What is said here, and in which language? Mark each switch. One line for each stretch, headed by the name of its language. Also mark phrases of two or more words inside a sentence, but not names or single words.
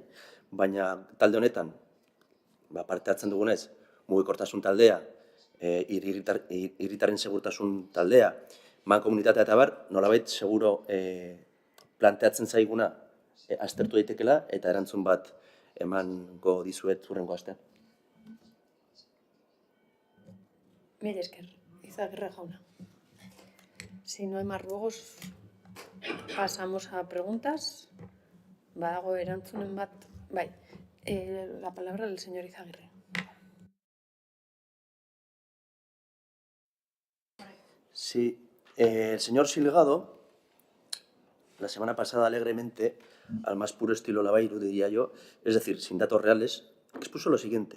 Basque: Baina talde honetan, parte hartzen dugunez, mugikortasun taldea, hiritarren segurtasun taldea, mankomunitatea eta bar, nolabait seguro planteatzen zaiguna aztertu daitekela eta erantzun bat emango dizuet hurrengo astean. Mila esker, Izaguirre jauna.
Spanish: Si no hay más ruegos, pasamos a preguntas.
Basque: Badago erantzunen bat. Bai,
Spanish: la palabra del señor Izaguirre. Sí, el señor Silgado, la semana pasada alegremente, al más puro estilo Lavairu, diría yo, es decir, sin datos reales, expuso lo siguiente.